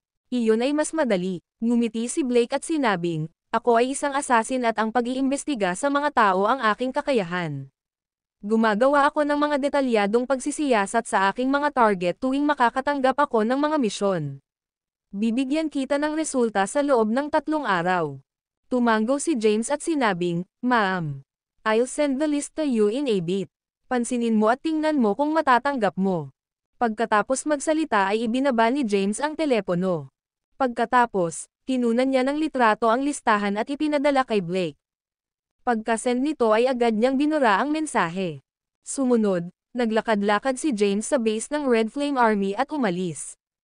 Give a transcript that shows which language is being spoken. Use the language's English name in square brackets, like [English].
[Filipino] Iyon ay mas madali, ngumiti si Blake at sinabing, ako ay isang assassin at ang pag-iimbestiga sa mga tao ang aking kakayahan. Gumagawa ako ng mga detalyadong pagsisiyasat sa aking mga target tuwing makakatanggap ako ng mga misyon. Bibigyan kita ng resulta sa loob ng 3 araw. Tumango si James at sinabing, [English] Ma'am, I'll send the list to you in a bit. [Filipino] Pansinin mo at tingnan mo kung matatanggap mo. Pagkatapos magsalita ay ibinaba ni James ang telepono. Pagkatapos, tinunan niya ng litrato ang listahan at ipinadala kay Blake. Pagka-send nito ay agad niyang binura ang mensahe. Sumunod, naglakad-lakad si James sa base ng Red Flame Army at umalis.